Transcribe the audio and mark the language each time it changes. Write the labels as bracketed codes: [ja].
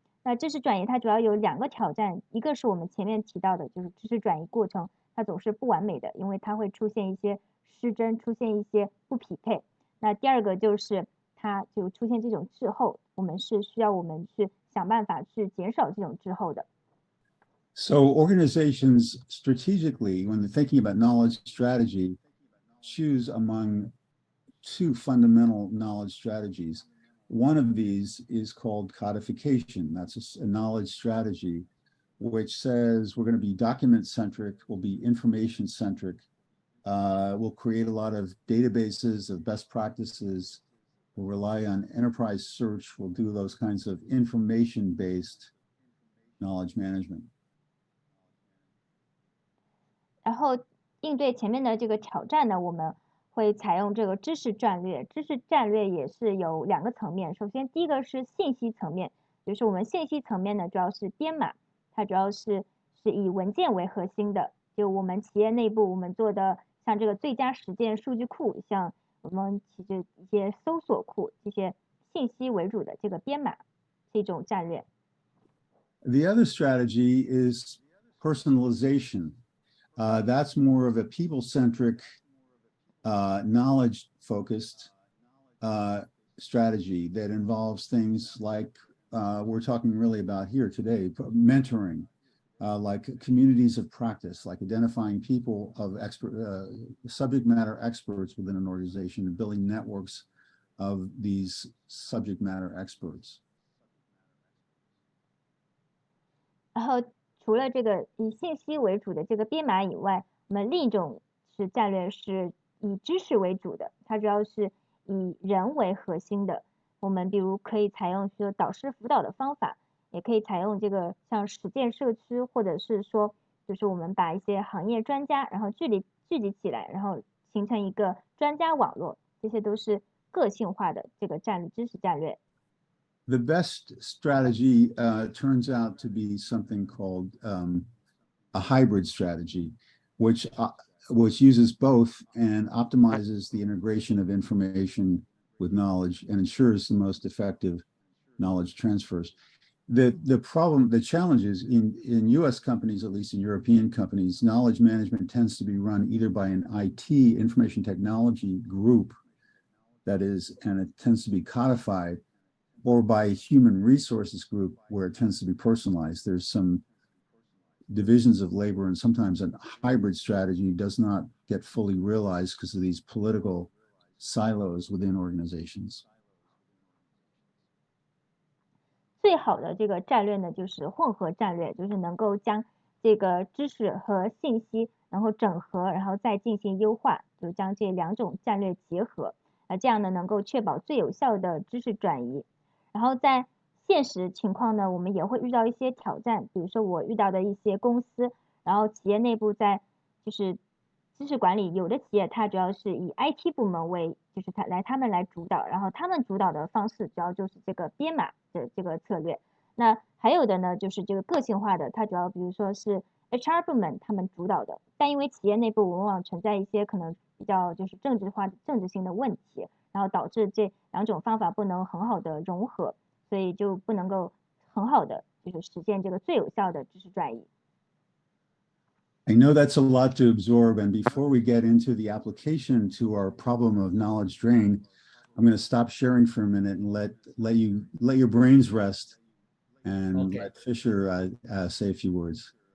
[zh] 那知识转移它主要有2个挑战，一个是我们前面提到的，就是知识转移过程它总是不完美的，因为它会出现一些失真，出现一些不匹配。那第2个就是它就出现这种滞后，我们是需要去想办法去减少这种滞后的。 [en] So organizations strategically, when they're thinking about knowledge strategy, choose among 2 fundamental knowledge strategies. One of these is called codification. That's a knowledge strategy, which says we're going to be document-centric, we'll be information-centric, we'll create a lot of databases of best practices, we'll rely on enterprise search, we'll do those kinds of information-based knowledge management. [zh] 然后应对前面的这个挑战呢，我们会采用这个知识战略。知识战略也是有2个层面。首先，第一个是信息层面，就是我们信息层面呢，主要是编码，它主要是以文件为核心的。就我们企业内部我们做的像这个最佳实践数据库，像我们其实一些搜索库，这些信息为主的这个编码是一种战略。 [en] The other strategy is personalization. That's more of a people-centric, knowledge-focused strategy that involves things like we're talking really about here today, mentoring, like communities of practice, like identifying people of subject matter experts within an organization and building networks of these subject matter experts. [zh] 然后除了这个以信息为主的这个编码以外，我们另一种战略是以知识为主的，它主要是以人为核心的。我们比如可以采用说导师辅导的方法，也可以采用这个像实践社区，或者是说就是我们把一些行业专家然后聚集起来，然后形成一个专家网络，这些都是个性化的这个知识战略。 [en] The best strategy turns out to be something called a hybrid strategy, which uses both and optimizes the integration of information with knowledge and ensures the most effective knowledge transfers. The challenge is in US companies, at least in European companies, knowledge management tends to be run either by an IT, information technology group, and it tends to be codified, or by a human resources group where it tends to be personalized. There's some divisions of labor, and sometimes a hybrid strategy does not get fully realized because of these political silos within organizations. [zh] 最好的这个战略呢，就是混合战略，就是能够将这个知识和信息然后整合，然后再进行优化，就将这2种战略结合，这样呢能够确保最有效的知识转移。然后在现实情况呢，我们也会遇到一些挑战，比如说我遇到的一些公司，然后企业内部在就是知识管理，有的企业它主要是以 IT 部门为，就是他们来主导，然后他们主导的方式主要就是这个编码的这个策略。那还有的呢，就是这个个性化的，它主要比如说是 HR 部门他们主导的，但因为企业内部往往存在一些可能比较就是政治性的问题，然后导致这2种方法不能很好的融合，所以就不能够很好的就是实现这个最有效的知识转移。 [en] I know that's a lot to absorb, and before we get into the application to our problem of knowledge drain, I'm going to stop sharing for a minute and let your brains rest and Okay. let Fisher say a few words.